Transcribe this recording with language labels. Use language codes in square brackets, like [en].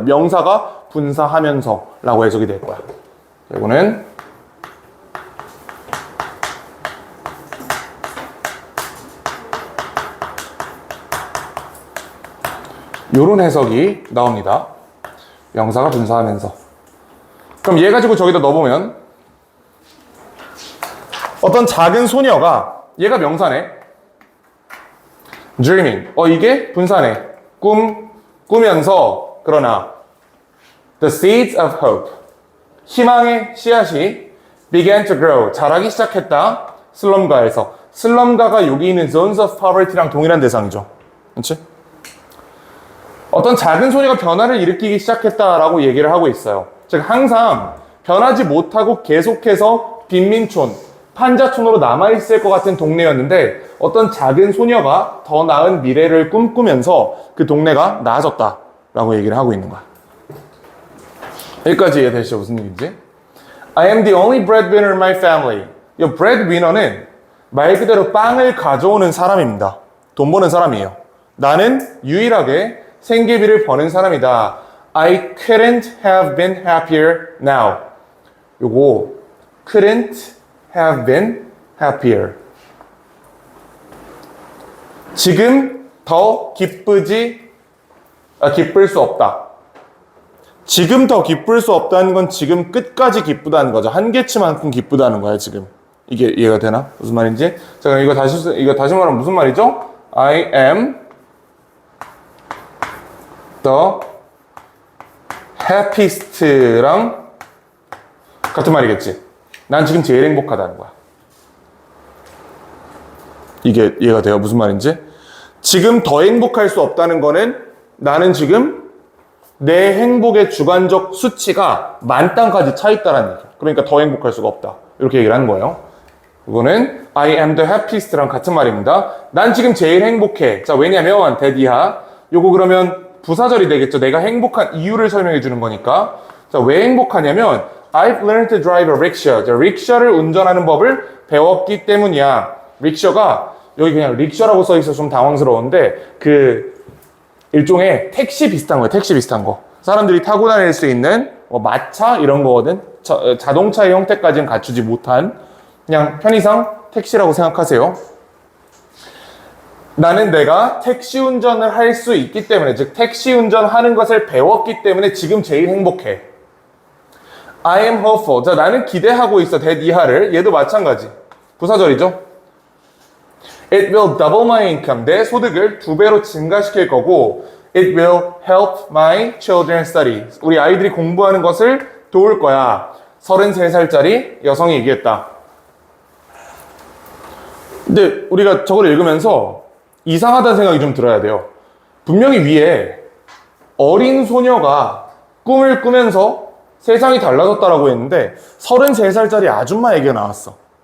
[ko] 명사가 분사하면서 라고 해석이 될 거야. 이거는 요런 해석이 나옵니다. 명사가 분사하면서. 그럼 얘 가지고 저기다 넣어보면 어떤 작은 소녀가 얘가 명사네. dreaming. 이게 분사네. 꾸면서, 그러나, [en] the seeds of hope. [ko] 희망의 씨앗이 [en] began to grow. [ko] 자라기 시작했다. 슬럼가에서. 슬럼가가 여기 있는 [en] zones of poverty [ko] 랑 동일한 대상이죠. 그렇지? 어떤 작은 소녀가 변화를 일으키기 시작했다라고 얘기를 하고 있어요. 즉 항상 변하지 못하고 계속해서 빈민촌, 판자촌으로 남아있을 것 같은 동네였는데 어떤 작은 소녀가 더 나은 미래를 꿈꾸면서 그 동네가 나아졌다라고 얘기를 하고 있는 거야. 여기까지 이해되시죠? 무슨 얘기인지? [en] I am the only breadwinner in my family. [ko] 이 breadwinner는 말 그대로 빵을 가져오는 사람입니다. 돈 버는 사람이에요. 나는 유일하게 생계비를 버는 사람이다. [en] I couldn't have been happier now. [ko] 요거 [en] couldn't have been happier. [ko] 지금 더 기쁠 수 없다. 지금 더 기쁠 수 없다는 건 지금 끝까지 기쁘다는 거죠. 한계치만큼 기쁘다는 거야, 지금. 이게 이해가 되나? 무슨 말인지? 자, 그럼 이거 다시 말하면 무슨 말이죠? [en] I am the happiest [ko] 랑 같은 말이겠지. 난 지금 제일 행복하다는 거야. 이게 이해가 돼요? 무슨 말인지? 지금 더 행복할 수 없다는 거는 나는 지금 내 행복의 주관적 수치가 만땅까지 차 있다는 얘기야. 그러니까 더 행복할 수가 없다. 이렇게 얘기를 하는 거예요. 이거는 [en] I am the happiest [ko] 랑 같은 말입니다. 난 지금 제일 행복해. 자, 왜냐면 대디하 요거 그러면 부사절이 되겠죠. 내가 행복한 이유를 설명해 주는 거니까. 자, 왜 행복하냐면 [en] I've learned to drive a rickshaw. [ko] 자, 릭샤를 운전하는 법을 배웠기 때문이야. 릭샤가 여기 그냥 릭샤라고 써 있어서 좀 당황스러운데 그 일종의 택시 비슷한 거예요. 택시 비슷한 거. 사람들이 타고 다닐 수 있는 뭐 마차 이런 거거든. 자동차의 형태까지는 갖추지 못한 그냥 편의상 택시라고 생각하세요. 나는 내가 택시 운전을 할 수 있기 때문에, 즉 택시 운전하는 것을 배웠기 때문에 지금 제일 행복해. [en] I am hopeful. [ko] 자, 나는 기대하고 있어. 대이하를. 얘도 마찬가지. 부사절이죠. [en] It will double my income. [ko] 내 소득을 2배로 증가시킬 거고 [en] It will help my children study. [ko] 우리 아이들이 공부하는 것을 도울 거야. 33살짜리 여성이 얘기했다. 근데 우리가 저걸 읽으면서 이상하다는 생각이 좀 들어야 돼요. 분명히 위에 어린 소녀가 꿈을 꾸면서 세상이 달라졌다라고 했는데 33살짜리 아줌마 얘기가 나왔어.